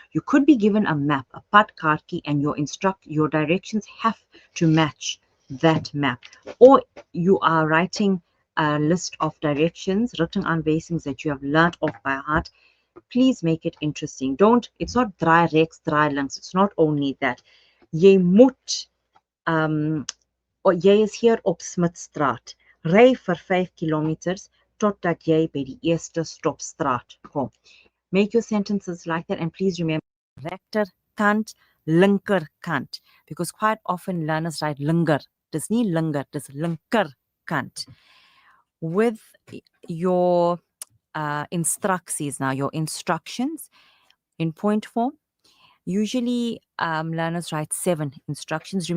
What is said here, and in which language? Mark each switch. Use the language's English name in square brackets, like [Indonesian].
[English] You could be given a map, a padkaartjie, and your directions have to match that map. Or you are writing a list of directions, written aanwysings that you have learned off by heart. Please make it interesting. It's not [Afrikaans] draai rechts, draai links. [English] It's not only that. [Afrikaans] Jy moet, jy is hier op Smitstraat. Ry vir 5 kilometers totdat jy by die eerste stopstraat kom. [English] Make your sentences like that, and please remember rechterkant, linkerkant, because quite often learners write linger. [Afrikaans] Dis nie linger, dis linkerkant. [English] With your instructies now, your instructions in point form, usually learners write 7 instructions.